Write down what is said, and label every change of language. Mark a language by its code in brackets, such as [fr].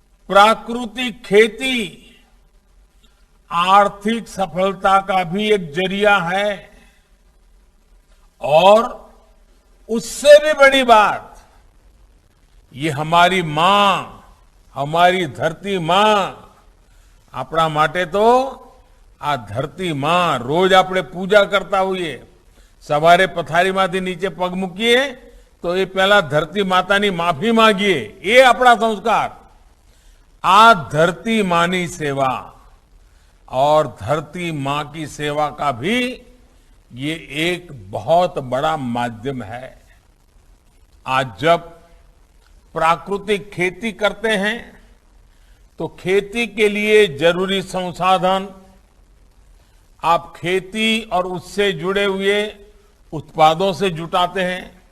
[hi] प्राकृतिक खेती आर्थिक सफलता का भी एक जरिया है और उससे भी बड़ी बात, ये हमारी मां, हमारी धरती मां, [gu] अपना माटे तो आ धरती मां रोज આપણે પૂજા કરતા હોઈએ। સવારે પથારીમાંથી નીચે પગ મૂકીએ તો એ પહેલા ધરતી માતાની માફી માંગીએ, એ આપણા સંસ્કાર। આ ધરતી માની સેવા [hi] और धरती मां की सेवा का भी ये एक बहुत बड़ा माध्यम है। आज जब प्राकृतिक खेती करते हैं तो खेती के लिए जरूरी संसाधन आप खेती और उससे जुड़े हुए उत्पादों से जुटाते हैं।